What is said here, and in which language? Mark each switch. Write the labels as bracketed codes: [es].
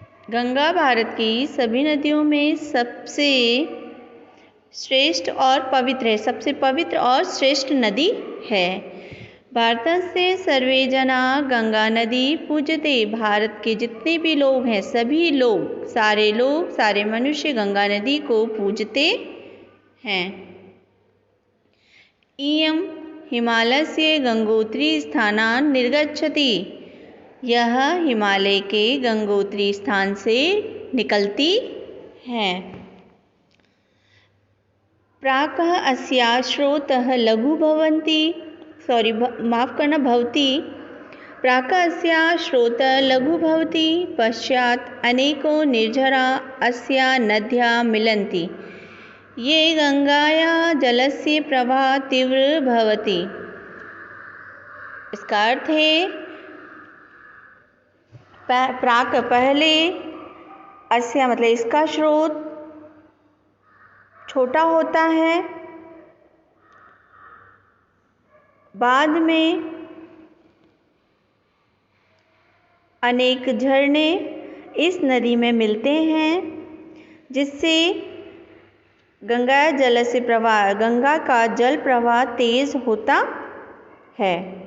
[hi] गंगा भारत की सभी नदियों में सबसे श्रेष्ठ और पवित्र है, सबसे पवित्र और श्रेष्ठ नदी है। [sa] भारतस्य सर्वे जना गंगा नदी पूजते। [hi] भारत के जितने भी लोग हैं, सभी लोग, सारे मनुष्य गंगा नदी को पूजते हैं। [sa] इयं हिमालयस्य गंगोत्री स्थानान् निर्गच्छति। [hi] यह हिमालय के गंगोत्री स्थान से निकलती है। [sa] प्राकः अस्याः स्रोतः लघु भवन्ति। भवति। प्राकः अस्याः स्रोतः लघु भवति। पश्चात् अनेको निर्झरा अस्याः नद्याः मिलन्ति। ये गंगायाः जलस्य प्रवाह तीव्र भवति। [hi] इसका अर्थ है प्राक पहले, अस्या मतलब इसका स्रोत छोटा होता है, बाद में अनेक झरने इस नदी में मिलते हैं, जिससे गंगा का जल प्रवाह तेज होता है।